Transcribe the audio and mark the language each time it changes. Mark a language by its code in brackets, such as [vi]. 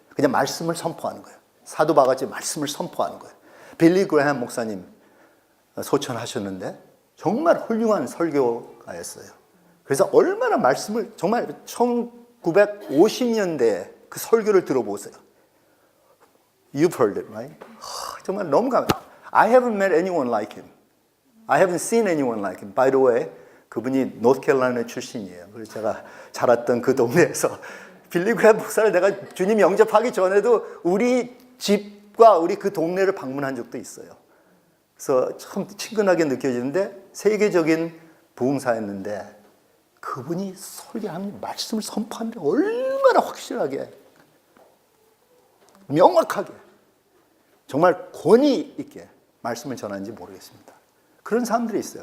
[ko] 그냥 말씀을 선포하는 거예요. 사도 바울같이 말씀을 선포하는 거예요. 빌리 그레이엄 목사님 소천하셨는데 정말 훌륭한 설교가였어요. 그래서 얼마나 말씀을 정말 1950년대에 그 설교를 들어보세요. [en] You've heard it, right? [ko] 정말 너무 [en] I haven't met anyone like him. I haven't seen anyone like him. By the way, [ko] 그분이 노스캐롤라이나 출신이에요. 그래서 제가 자랐던 그 동네에서 빌리 그레이엄 목사를 내가 주님 영접하기 전에도 우리 집과 우리 그 동네를 방문한 적도 있어요. 그래서 참 친근하게 느껴지는데 세계적인 부흥사였는데 그분이 설교하는 말씀을 선포하는데 얼마나 확실하게 명확하게 정말 권위 있게 말씀을 전하는지 모르겠습니다. 그런 사람들이 있어요.